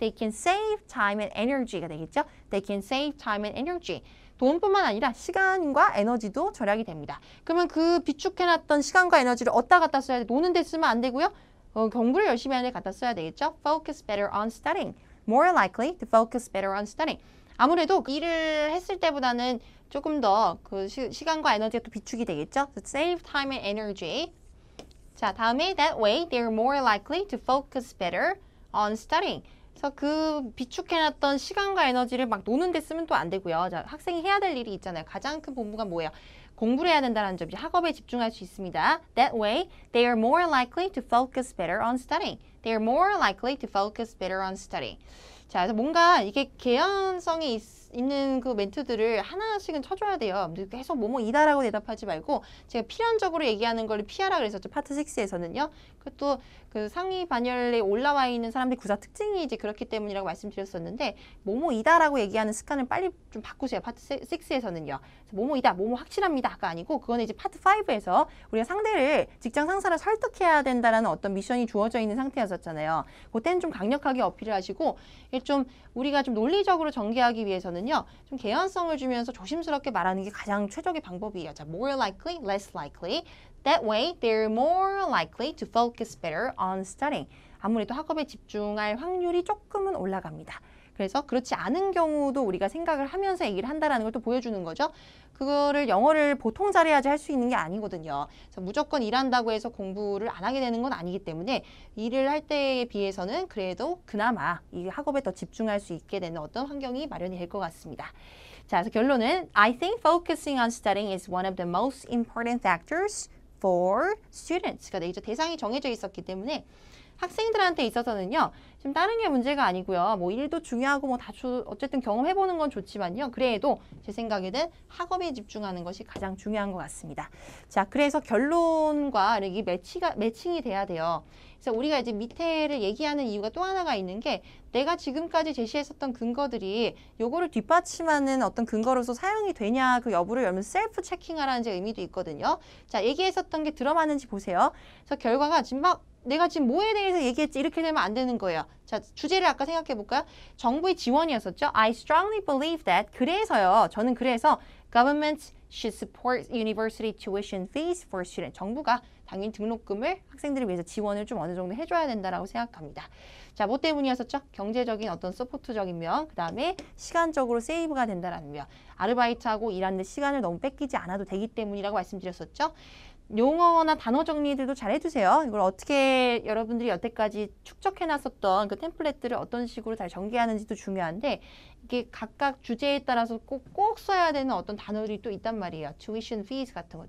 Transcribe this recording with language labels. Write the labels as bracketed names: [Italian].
[English] They can save time and energy [Korean] 가 되겠죠. [English] They can save time and energy. [Korean] 돈뿐만 아니라 시간과 에너지도 절약이 됩니다. 그러면 그 비축해놨던 시간과 에너지를 어디다 갖다 써야 돼? 노는 데 쓰면 안 되고요. 공부를 열심히 하는 데 갖다 써야 되겠죠. [English] Focus better on studying. More likely to focus better on studying. [Korean] 아무래도 일을 했을 때보다는 조금 더 그 시간과 에너지가 또 비축이 되겠죠. [English] So save time and energy. [Korean] 자, 다음에 [English] that way they're more likely to focus better on studying. [Korean] 그래서 그 비축해놨던 시간과 에너지를 막 노는 데 쓰면 또 안 되고요. 자, 학생이 해야 될 일이 있잖아요. 가장 큰 본부가 뭐예요? 공부를 해야 된다는 점이죠. 학업에 집중할 수 있습니다. [English] That way, they are more likely to focus better on studying. They are more likely to focus better on studying. [Korean] 자, 그래서 뭔가 이게 개연성이 있는 그 멘트들을 하나씩은 쳐줘야 돼요. 계속 뭐뭐이다라고 대답하지 말고 제가 필연적으로 얘기하는 걸 피하라 그랬었죠. 파트 6에서는요. 그것도 그 상위 반열에 올라와 있는 사람들의 구사 특징이 이제 그렇기 때문이라고 말씀드렸었는데 뭐뭐이다라고 얘기하는 습관을 빨리 좀 바꾸세요. 파트 6에서는요. 뭐뭐이다, 뭐뭐 확실합니다가 아니고 그거는 이제 파트 5에서 우리가 상대를 직장 상사를 설득해야 된다라는 어떤 미션이 주어져 있는 상태였었잖아요. 그때는 좀 강력하게 어필을 하시고 좀 우리가 좀 논리적으로 전개하기 위해서는요. 좀 개연성을 주면서 조심스럽게 말하는 게 가장 최적의 방법이에요. 자, [English] more likely, less likely. That way, they're more likely to focus better on studying. [Korean] 아무래도 학업에 집중할 확률이 조금은 올라갑니다. 그래서 그렇지 않은 경우도 우리가 생각을 하면서 얘기를 한다는 걸 또 보여주는 거죠. 그거를 영어를 보통 잘해야지 할 수 있는 게 아니거든요. 그래서 무조건 일한다고 해서 공부를 안 하게 되는 건 아니기 때문에 일을 할 때에 비해서는 그래도 그나마 이 학업에 더 집중할 수 있게 되는 어떤 환경이 마련이 될 것 같습니다. 자, 그래서 결론은 [English] I think focusing on studying is one of the most important factors for students. [Korean] 그러니까 이제 대상이 정해져 있었기 때문에 학생들한테 있어서는요. 지금 다른 게 문제가 아니고요. 뭐 일도 중요하고 뭐 다 어쨌든 경험해보는 건 좋지만요. 그래도 제 생각에는 학업에 집중하는 것이 가장 중요한 것 같습니다. 자, 그래서 결론과 이 매칭이 돼야 돼요. 그래서 우리가 이제 밑에를 얘기하는 이유가 또 하나가 있는 게 내가 지금까지 제시했었던 근거들이 요거를 뒷받침하는 어떤 근거로서 사용이 되냐 그 여부를 여러분 셀프 체킹하라는 제 의미도 있거든요. 자, 얘기했었던 게 들어맞는지 보세요. 그래서 결과가 지금 막 내가 지금 뭐에 대해서 얘기했지 이렇게 되면 안 되는 거예요. 자, 주제를 아까 생각해 볼까요? 정부의 지원이었었죠. [English] I strongly believe that. [Korean] 그래서요. 저는 그래서 [English] government should support university tuition fees for students. [Korean] 정부가 당연히 등록금을 학생들을 위해서 지원을 좀 어느 정도 해줘야 된다라고 생각합니다. 자, 뭐 때문이었었죠? 경제적인 어떤 서포트적인 면, 그 다음에 시간적으로 세이브가 된다라는 면. 아르바이트하고 일하는데 시간을 너무 뺏기지 않아도 되기 때문이라고 말씀드렸었죠. 용어나 단어 정리들도 잘 해주세요. 이걸 어떻게 여러분들이 여태까지 축적해놨었던 그 템플릿들을 어떤 식으로 잘 전개하는지도 중요한데 이게 각각 주제에 따라서 꼭 써야 되는 어떤 단어들이 또 있단 말이에요. tuition fees 같은 거.